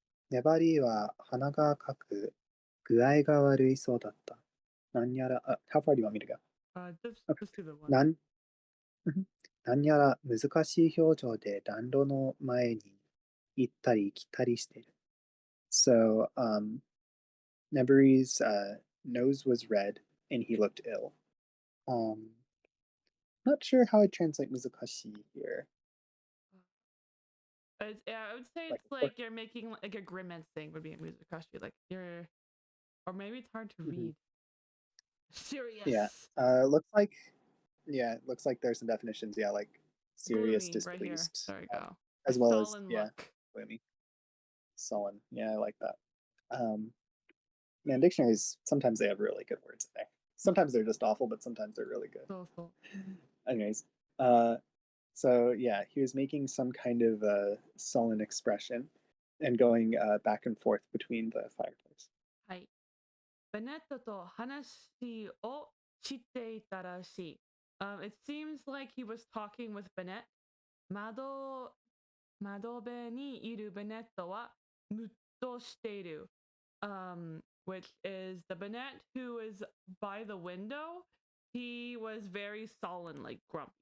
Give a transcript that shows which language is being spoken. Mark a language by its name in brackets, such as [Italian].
[Japanese] 粘りは鼻がかく具合が悪いそうだった。何やら、 [English] how far do you want me to go? Just do the one. [Japanese] 何やら難しい表情で暖炉の前に行ったり来たりしてる。 [English] So, Neburi's nose was red and he looked ill. Not sure how I translate 難しい here. I would say it's like you're making like a grimacing would be a muzakashi. Like you're, or maybe it's hard to read. Serious. Yeah. Looks like there's some definitions. Yeah, like serious, gloomy, displeased. Right here. There we go. As well as look. gloomy, sullen. Yeah, I like that. Man, dictionaries sometimes they have really good words in there. Sometimes they're just awful, but sometimes they're really good. So. Anyways, so yeah, he was making some kind of sullen expression and going back and forth between the fireplace. [Japanese] はい。ベネットと話をしていたらしい. [English] It seems like he was talking with Bennett. [Japanese] 窓辺にいるベネットはムッとしている. [English] Which is the Bennett who is by the window. He was very sullen, like grumpy.